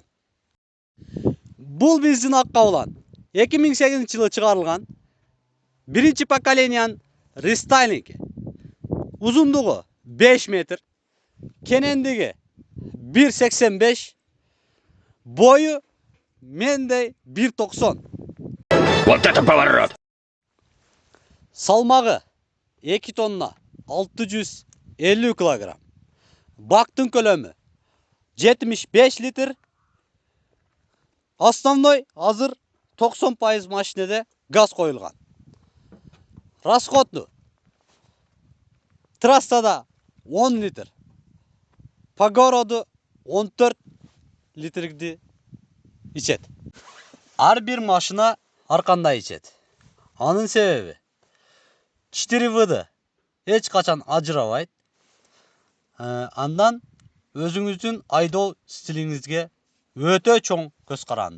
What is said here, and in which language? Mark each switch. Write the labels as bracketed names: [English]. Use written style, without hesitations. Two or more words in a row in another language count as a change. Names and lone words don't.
[Kyrgyz] Бул биздин ак кабылан 2008 жылы чыгарылган биринчи поколениянын рестайлинги. Узундугу 5 метр, кенендиги 1,85, бою мендей 1,90. [Russian] Вот это поворот! [Kyrgyz] Салмагы 2 тонна 650 килограмм. Бактын көлөмү 75 литр. Основной азыр 90% машинеде газ коюлган. Расходу трассада 10 литр, [Russian] по городу [Kyrgyz] 14 литрди ичет. Ар бир машина ар кандай ичет. Анын себеби 4 эч качан ажырабайт. Андан өзүңүздүн айдоо стилиңизге өтө чоң көз каранды.